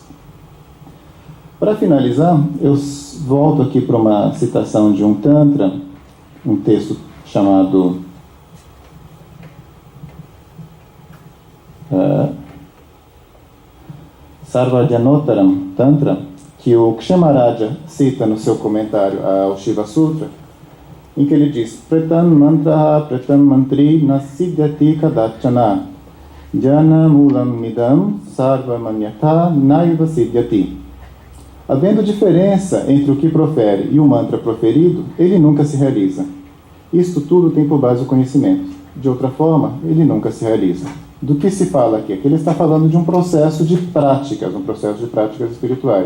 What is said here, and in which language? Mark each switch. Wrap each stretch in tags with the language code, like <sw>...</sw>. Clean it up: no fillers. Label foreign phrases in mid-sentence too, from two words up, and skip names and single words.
<pt>Para finalizar, eu volto aqui para uma citação de um Tantra, um texto chamado Sarvajanotaram Tantra, que o Kshamaraja cita no seu comentário ao Shiva Sutra, em que ele diz:</pt> <sa>प्रेतं मन्त्र प्रेतं मन्त्री नसिध्यति कदाचन ज्ञान मूलम् इदं सर्वम् अन्यथा नैव सिध्यति.</sa> <pt>Havendo diferença entre o que profere e o mantra proferido, ele nunca se realiza. Isto tudo tem por base o conhecimento. De outra forma, ele nunca se realiza. Do que se fala aqui? Aqui ele está falando de um processo de práticas espirituais.</pt>